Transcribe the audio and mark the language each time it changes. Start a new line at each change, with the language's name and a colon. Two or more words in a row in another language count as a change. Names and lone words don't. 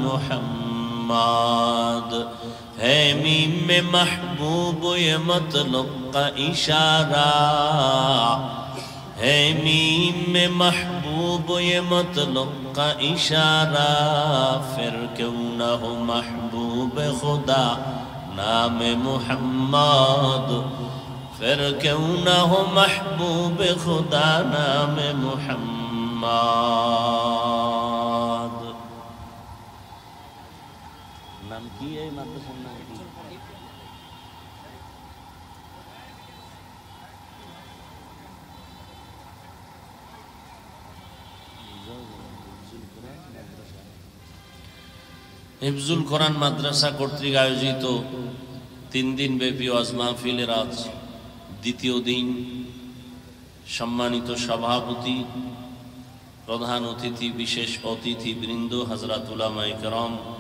Urdu: محمد ہے میم میں محبوب یہ مطلب کا اشارہ ہے میم میں محبوب یہ مطلب کا اشارہ پھر کیوں نہ ہو محبوب خدا نام محمد پھر کیوں نہ ہو محبوب خدا نام
Bangla: محمد নাম কি এই মাদ্রাসার নাম কি হিফজুল কোরআন মাদ্রাসা কর্তৃক আয়োজিত 3 দিন ব্যাপী ওয়াজ মাহফিলের আজ দ্বিতীয় দিন সম্মানিত সভাপতি প্রধান অতিথি বিশেষ অতিথি বৃন্দ হযরত উলামায়ে কেরাম